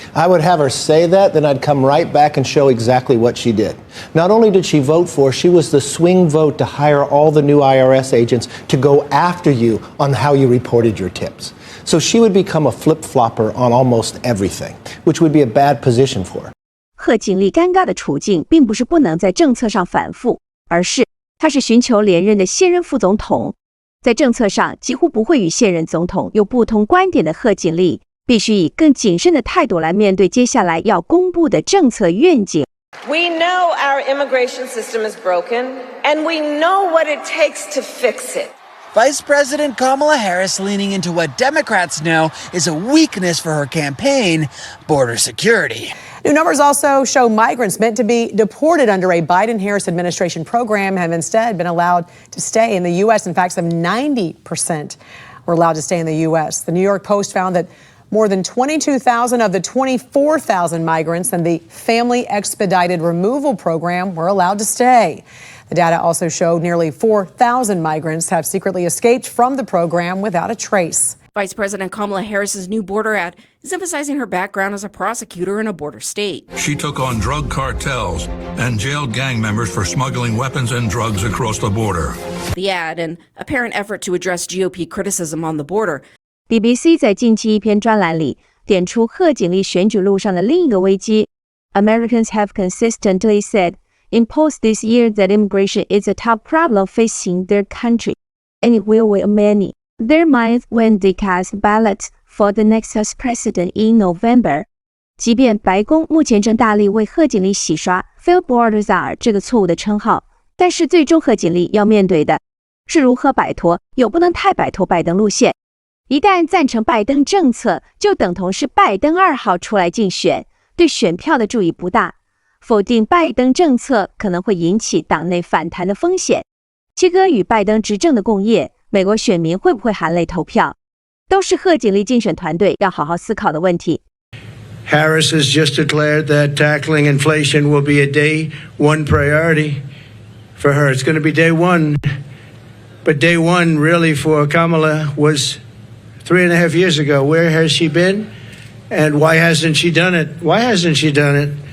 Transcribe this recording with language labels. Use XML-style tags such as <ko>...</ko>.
<en>I would have her say that, then I'd come right back and show exactly what she did. Not only did she vote for, she was the swing vote to hire all the new IRS agents to go after you on how you reported your tips. So she would become a flip-flopper on almost everything, which would be a bad position for her.</en> <zh>贺锦丽尴尬的处境并不是不能在政策上反复，而是她是寻求连任的现任副总统，在政策上几乎不会与现任总统有不同观点的贺锦丽必须以更谨慎的态度来面对接下来要公布的政策愿景。</zh> <en>We know our immigration system is broken, and we know what it takes to fix it. Vice President Kamala Harris leaning into what Democrats know is a weakness for her campaign, border security. New numbers also show migrants meant to be deported under a Biden-Harris administration program have instead been allowed to stay in the U.S. In fact, some 90% were allowed to stay in the U.S. The New York Post found that more than 22,000 of the 24,000 migrants in the Family Expedited Removal Program were allowed to stay. The data also showed nearly 4,000 migrants have secretly escaped from the program without a trace. Vice President Kamala Harris's new border ad is emphasizing her background as a prosecutor in a border state. She took on drug cartels and jailed gang members for smuggling weapons and drugs across the border. The ad, an apparent effort to address GOP criticism on the border.</en> <zh>BBC 在近期一篇专栏里点出贺锦丽选举路上的另一个危机。</zh> <en>Americans have consistently said in polls this year that immigration is a top problem facing their country, and it will weigh many their minds when they cast ballots for the next US president in November.</en> <zh>即便白宫目前正大力为贺锦丽洗刷</zh> <en>"failed border czar"</en> <zh>这个错误的称号，但是最终贺锦丽要面对的是如何摆脱又不能太摆脱拜登路线。一旦赞成拜登政策，就等同是拜登2号出来竞选，对选票的注意不大。否定拜登政策可能会引起党内反弹的风险。切割与拜登执政的共业，美国选民会不会含泪投票，都是贺锦丽竞选团队要好好思考的问题。</zh> <en>Harris has just declared that tackling inflation will be a day one priority for her. It's going to be day one. But day one really for Kamala was 3.5 years ago. Where has she been? And why hasn't she done it? Why hasn't she done it?</en>